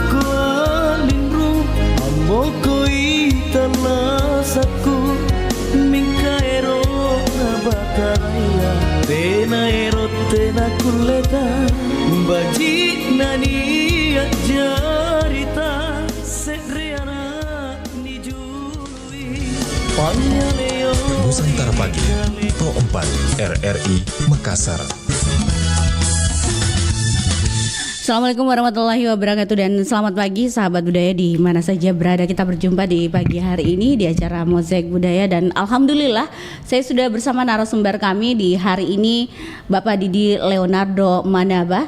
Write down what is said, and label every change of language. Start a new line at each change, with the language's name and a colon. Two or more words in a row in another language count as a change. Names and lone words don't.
Indonesian: kualingru amokoi tanasaku mingkaero nabakaraya tenaero tenakuleta baji nani jarita sedriana nijului panjaleo Nusantara Pagi, Pro 4 RRI Makassar.
Arabic: السلام عليكم ورحمة الله وبركاته
Indonesian: dan selamat pagi sahabat budaya di mana saja berada. Kita berjumpa di pagi hari ini di acara Mozaik Budaya dan alhamdulillah saya sudah bersama narasumber kami di hari ini Bapak Didi Leonardo Manaba.